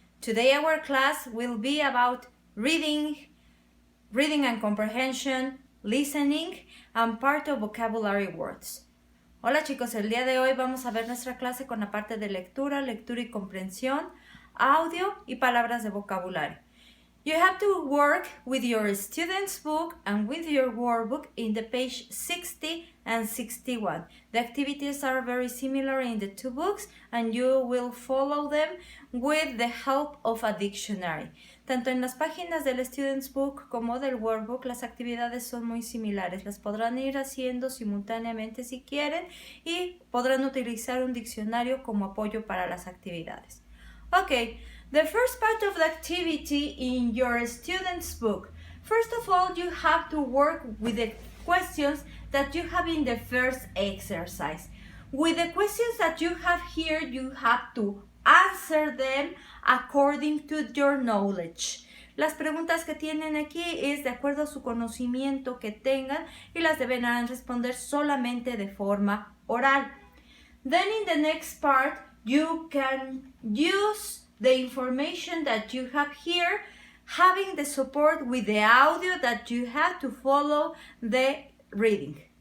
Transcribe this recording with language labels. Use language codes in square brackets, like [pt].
[en] Today our class will be about reading and comprehension, listening, and part of vocabulary words. [es] Hola chicos, el día de hoy vamos a ver nuestra clase con la parte de lectura y comprensión, audio y palabras de vocabulario. [en] You have to work with your student's book and with your workbook in the page 60 and 61. The activities are very similar in the two books and you will follow them with the help of a dictionary. [es] Tanto en las páginas del student's book como del workbook las actividades son muy similares. Las podrán ir haciendo simultáneamente si quieren y podrán utilizar un diccionario como apoyo para las actividades. [en] Okay. The first part of the activity in your student's book. First of all, you have to work with the questions that you have in the first exercise. With the questions that you have here, you have to answer them according to your knowledge. [es] Las preguntas que tienen aquí es de acuerdo a su conocimiento que tengan y las deberán responder solamente de forma oral. [en] Then in the next part, you can use the information that you have here, having the support with the audio that you have to follow the reading.